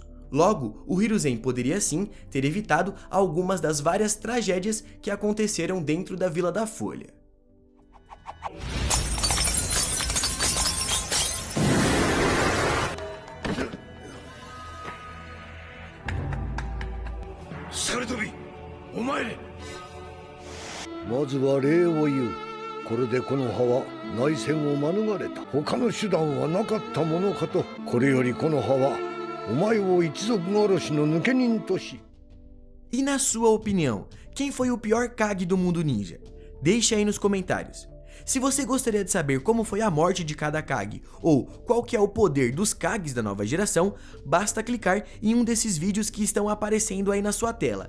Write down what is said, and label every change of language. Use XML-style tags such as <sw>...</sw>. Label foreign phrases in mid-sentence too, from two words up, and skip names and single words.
<pt>Logo, o Hiruzen poderia sim ter evitado algumas das várias tragédias que aconteceram dentro da Vila da Folha.</pt> <ja>Sarutobi, omae! まずは礼を言う。これでこの葉は内戦を免れた。他の手段はなかったものかと。これよりこの葉はお前を一族殺しの抜け人とし。</ja> <pt>E na sua opinião, quem foi o pior Kage do mundo ninja? Deixe aí nos comentários. Se você gostaria de saber como foi a morte de cada Kage, ou qual que é o poder dos Kages da nova geração, basta clicar em um desses vídeos que estão aparecendo aí na sua tela.</pt>